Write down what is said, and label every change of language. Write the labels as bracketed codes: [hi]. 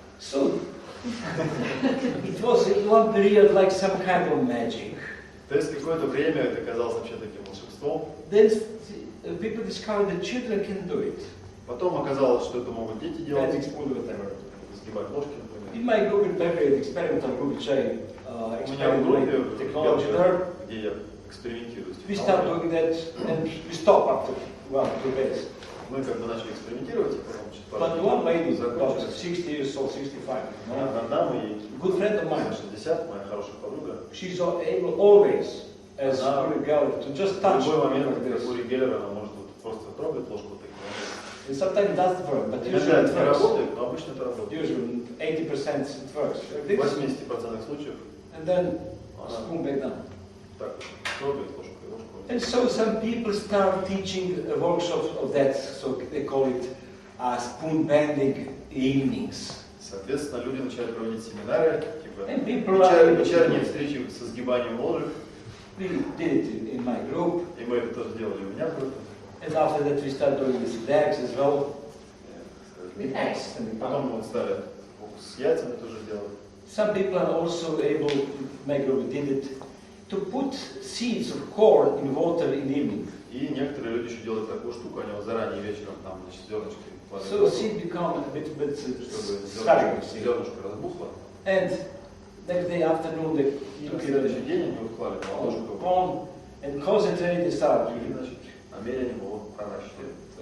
[en] So it was in one period like some kind of magic. [ru] То есть какое-то время это казалось вообще таким волшебством. [en] Then people discovered that children can do it. [ru] Потом оказалось, что это могут дети делать. Сгибать ложки, например. [en] In my group in Belgrade, experimental group, which I experiment technology there, [ru] где я экспериментирую. [en] We start doing that and we stop after 1-2 days. [ru] Мы как бы начали экспериментировать, [en] But one lady, about 60 years old, 65, good friend of mine, [ru] 60, моя хорошая подруга. [en] She's able always, as Uri Geller, to just touch. [ru] В любой момент, как Ури Геллер, она может просто трогать ложку таким. [en] And sometimes it doesn't work, but usually it works. Usually 80% it works. [ru] В 80% случаев. [en] And then spoon back down. [ru] Так, трогает ложку. [en] And so some people start teaching workshops of that, so they call it spoon bending evenings. [ru] Соответственно, люди начали проводить семинары, типа вечерние встречи со сгибанием ложек. [en] We did it in my group. [ru] И мы это тоже делали у меня в группе. [en] And after that we started doing this with eggs as well. With eggs. [ru] Потом мы стали с яйцами тоже делать. [en] Some people are also able, my group did it, to put seeds of corn in water in the evening. [ru] И некоторые люди еще делают такую штуку, они вот заранее вечером там, значит, зернышки кладут. [en] So seed become a bit [ru] чтобы зернышко разбухло. [en] And next day afternoon they took [ru] следующий день они вот клали на ложку [en] corn and concentrated and started. [ru] И, значит, намерение было проращивать.